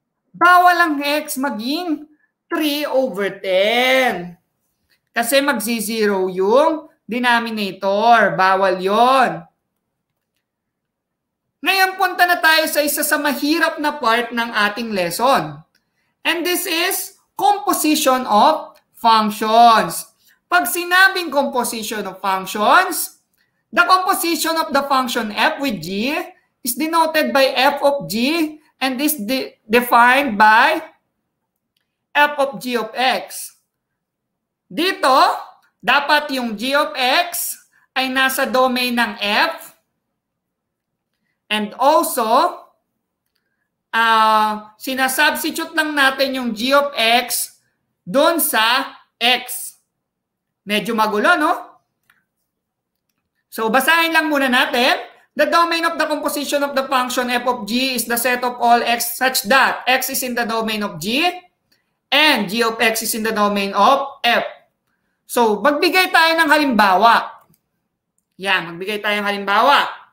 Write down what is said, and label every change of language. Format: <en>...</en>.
<tl>Bawal ang x maging 3 over 10. Kasi magsi-0 yung denominator. Bawal yon. Ngayon, punta na tayo sa isa sa mahirap na part ng ating lesson.</tl> <en>And this is composition of functions.</en> <tl>Pag sinabing</tl> <en>composition of functions, the composition of the function f with g is denoted by f of g and is defined by f of g of x.</en> <tl>Dito, dapat yung g of x ay nasa domain ng f and also sinasubstitute lang natin yung g of x doon sa x. Medyo magulo, no? So, basahin lang muna natin.</tl> <en>The domain of the composition of the function f of g is the set of all x such that x is in the domain of g and g of x is in the domain of f.</en> <tl>So, magbigay tayo ng halimbawa. Yan, magbigay tayo ng halimbawa.</tl>